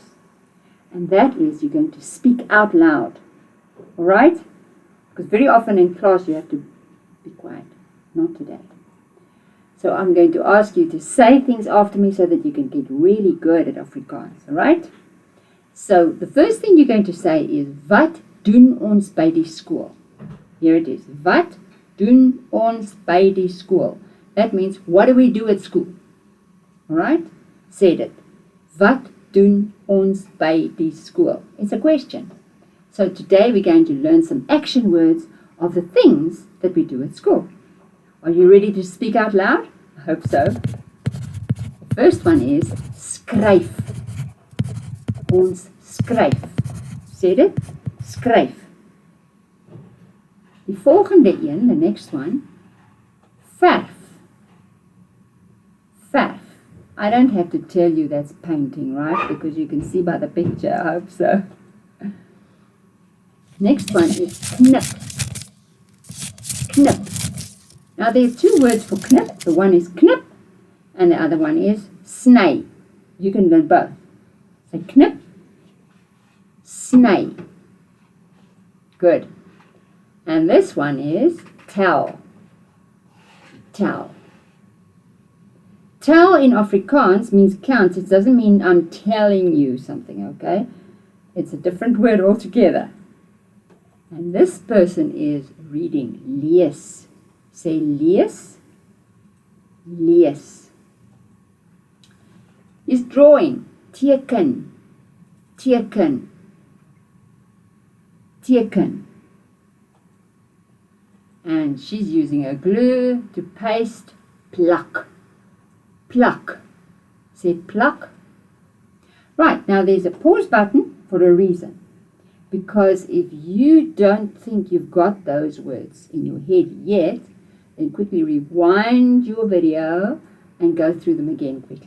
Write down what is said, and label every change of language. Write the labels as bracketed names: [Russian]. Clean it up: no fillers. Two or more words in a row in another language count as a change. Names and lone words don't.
[English] And that is you're going to speak out loud. Alright? Because very often in class you have to be quiet. Not today. So I'm going to ask you to say things after me so that you can get really good at Afrikaans. Alright? So the first thing you're going to say is, [Afrikaans] wat doen ons by die skool? [English] Here it is. [Afrikaans] Wat doen ons by die skool? [English] That means, what do we do at school? Alright? Said it. [Afrikaans] Wat doen ons by die skool? [English] It's a question. So today we're going to learn some action words of the things that we do at school. Are you ready to speak out loud? I hope so. The first one is skryf. [Afrikaans] Ons skryf. [English] Said it? [Afrikaans] Skryf. Die volgende een, [English] the next one, [Afrikaans] verf. Verf. [English] I don't have to tell you that's painting, right? Because you can see by the picture, I hope so. Next one is knip. Knip. Now there are two words for knip. The one is knip and the other one is sny. You can learn both. So [Afrikaans] knip, sny. [English] Good. And this one is tel. Tel. Tel in Afrikaans means count. It doesn't mean I'm telling you something, okay? It's a different word altogether. And this person is reading. [Afrikaans] Lees. Say lees. Lees. [English] Is drawing. Teken. [Afrikaans] Teken. Teken. [English] And she's using a glue to paste. [Afrikaans] Plak. Plak. Say plak. [English] Right, now there's a pause button for a reason. Because if you don't think you've got those words in your head yet, then quickly rewind your video and go through them again quickly.